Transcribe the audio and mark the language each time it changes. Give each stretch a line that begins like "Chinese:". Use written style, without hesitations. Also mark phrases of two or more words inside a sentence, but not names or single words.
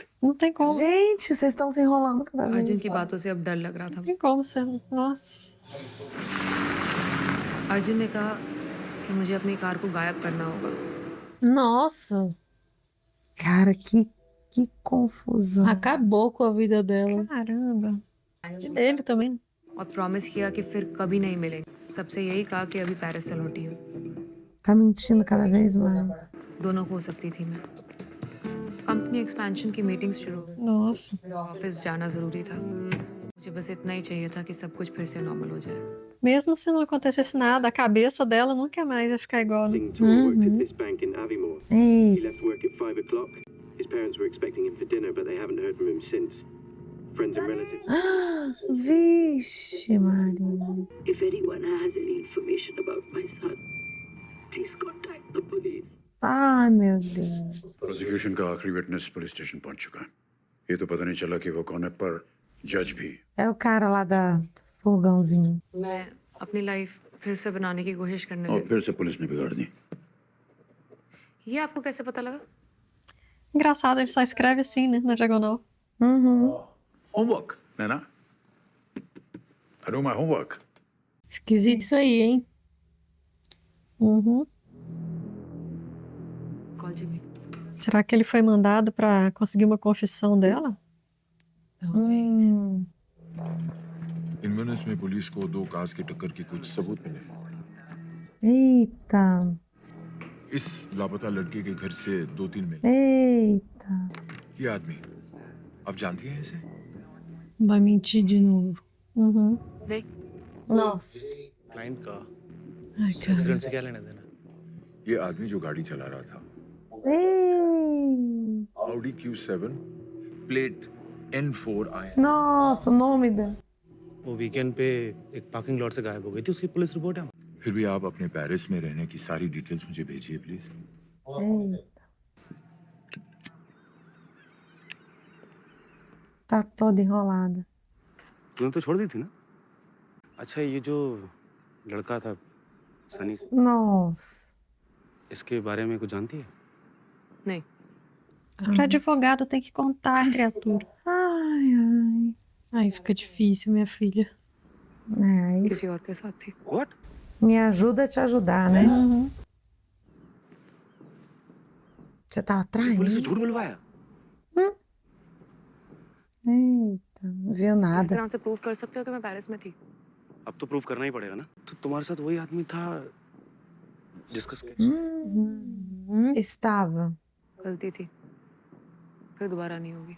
Portuguese: Não tem como. Gente, vocês estão se enrolando cada vez.
Hindi: अर्जुन की बातों से अब डर लग रहा था।
Portuguese: Não tem como ser. Nossa.
Hindi: अर्जुन ने कहा कि मुझे अपनी कार को गायब करना होगा।
Portuguese: Nossa, Cara, que confusão. acabou com a vida dela. Caramba. E dele também.
Hindi: और प्रॉमिस किया कि फिर कभी नहीं मिलेंगे। सबसे यही कहा कि अभी पेरिस से लौटी हूँ।
Portuguese: Tá mentindo cada vez mais.
Hindi: दोनों हो सकती थी मैं।
English: company expansion
Hindi: की मीटिंग्स शुरू हो गई।
Portuguese: Nossa.
Hindi: ऑफिस जाना जरूरी था। मुझे बस इतना ही चाहिए था कि सब कुछ फिर से नॉर्मल हो जाए।
Portuguese: Mesmo se não acontecesse nada, a cabeça dela nunca mais ia ficar igual. Né?
English: Worked at this bank in Aviemore. He
Portuguese: Ei,
English: left work at 5 o'clock. His parents were expecting him for dinner, but they haven't heard from him since. Friends and relatives.
Portuguese: vixe, Maria.
English: If anyone has any information about my son, please contact the police.
Portuguese: Ai, meu Deus.
Hindi: प्रोसिक्यूशन का आखिरी विटनेस
English: police station
Hindi: पहुंच चुका है। ये तो पता नहीं चला कि वो कौन है, पर जज भी।
Portuguese: É o cara lá da fogãozinho.
Hindi: मैं अपनी लाइफ फिर से बनाने की कोशिश करने और लगी। फिर से पुलिस ने बिगाड़ दी। ये आपको कैसे पता लगा?
Portuguese: Engraçado, ele só escreve assim, né? Na diagonal.
English: Homework, Nana. I do my homework.
Portuguese: Esquisito isso aí, hein? Uhum.
English: Call Jimmy.
Portuguese: Será que ele foi mandado pra conseguir uma confissão dela? Talvez.
Hindi: इनमें में पुलिस को 2 कार्स की टक्कर के कुछ सबूत मिले।
Portuguese: Eita.
Hindi: इस लापता लड़के के घर से 2-3 मिले।
Portuguese: Eita.
Hindi: ये आदमी, आप जानती हैं इसे?
Portuguese: Vai mentir de novo. Uhum.
Hindi: नहीं।
Portuguese: Nossa.
Hindi: क्लाइंट का
Portuguese: Ai, cara.
Hindi: एक्सीडेंट से क्या लेना देना? ये आदमी जो गाड़ी चला रहा था,
Portuguese: Ei.
Hindi: Audi Q7, प्लेट N4I।
Portuguese: Nossa, o nome da.
Hindi: वो वीकेंड पे एक
English: parking lot
Hindi: से गायब हो गई थी, उसकी
English: police report
Hindi: है। फिर भी आप अपने पेरिस में रहने की सारी डिटेल्स मुझे भेजिए प्लीज।
Portuguese: Eita. Tá toda enrolada.
Hindi: तूने तो छोड़ दी थी ना? अच्छा, ये जो लड़का था सनी,
Portuguese: Nossa.
Hindi: इसके बारे में कुछ जानती है? नहीं।
Portuguese: Pra advogado tem que contar, criatura. Ai, ai. Ai, fica difícil, minha filha. Ai,
Hindi: किसी और के साथ थी।
English: What?
Portuguese: me ajuda a te ajudar, né? Você tava
Hindi: पुलिस से
Portuguese: traindo?
Hindi: झूठ बुलवाया?
Portuguese: Eita, não viu
Hindi: इस
Portuguese: nada.
Hindi: तरह से प्रूव कर सकते हो कि मैं पेरिस में थी। अब तो प्रूफ करना ही पड़ेगा ना। तो तुम्हारे साथ वही आदमी था जिसका
Portuguese: Estava.
Hindi: गलती थी। फिर दोबारा नहीं होगी।